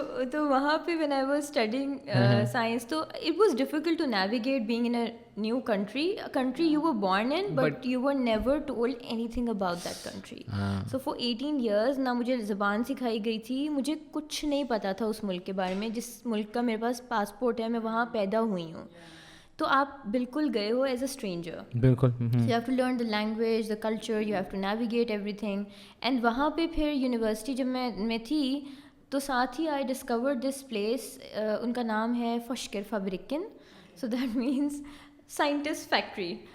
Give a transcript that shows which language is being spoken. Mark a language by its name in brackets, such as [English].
[Urdu] تو وہاں پہ [English] When I was studying science, تو it was difficult to navigate being in a new country, a country you were born in but you were never told anything about that country. So for 18 years [Urdu] نہ مجھے زبان سکھائی گئی تھی, مجھے کچھ نہیں پتا تھا اس ملک کے بارے میں. جس ملک کا میرے پاس پاسپورٹ ہے, میں وہاں پیدا ہوئی ہوں, تو آپ بالکل گئے ہو [English] As a stranger. [Urdu] بالکل. [English] You have to learn the language, the culture, you have to navigate every thing. [Urdu] And وہاں پہ پھر یونیورسٹی جب میں تھی, تو ساتھ ہی [English] I discover this place, [Urdu] ان کا نام ہے فشکر فابریکن. [English] So that means scientist factory.